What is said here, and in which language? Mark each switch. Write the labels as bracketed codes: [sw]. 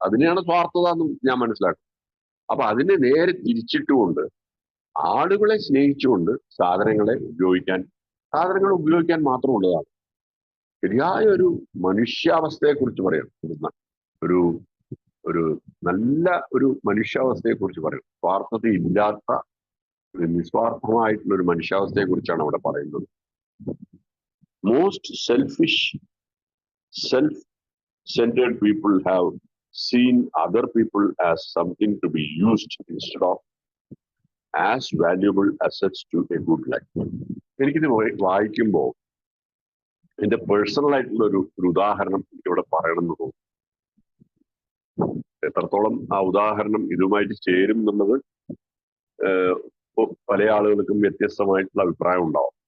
[ml] അതിനെയാണ് സ്വാർത്ഥത എന്ന് ഞാൻ മനസ്സിലാക്കുന്നത്. അപ്പൊ അതിനെ നേരെ തിരിച്ചിട്ടുകൊണ്ട് ആളുകളെ സ്നേഹിച്ചുകൊണ്ട് സാധനങ്ങൾ ഉപയോഗിക്കാൻ മാത്രമുള്ളതാണ്. ശരിയായ ഒരു മനുഷ്യാവസ്ഥയെ കുറിച്ച് പറയാം. ഒരു നല്ല ഒരു മനുഷ്യാവസ്ഥയെ കുറിച്ച് പറയും. സ്വാർത്ഥതയില്ലാത്ത നിസ്വാർത്ഥമായിട്ടുള്ള ഒരു മനുഷ്യാവസ്ഥയെ കുറിച്ചാണ് അവിടെ പറയുന്നത്. [en] Most self-centered people have seen other people as something to be used instead of as valuable assets to a good life. [ml] എനിക്കിത് വായിക്കുമ്പോൾ എന്റെ പേഴ്സണൽ ആയിട്ടുള്ള ഒരു ഉദാഹരണം ഇവിടെ പറയണമെന്ന് തോന്നുന്നു. എത്രത്തോളം ആ ഉദാഹരണം ഇതുമായിട്ട് ചേരും എന്നുള്ളത് പല ആളുകൾക്കും വ്യത്യസ്തമായിട്ടുള്ള അഭിപ്രായം ഉണ്ടാവും.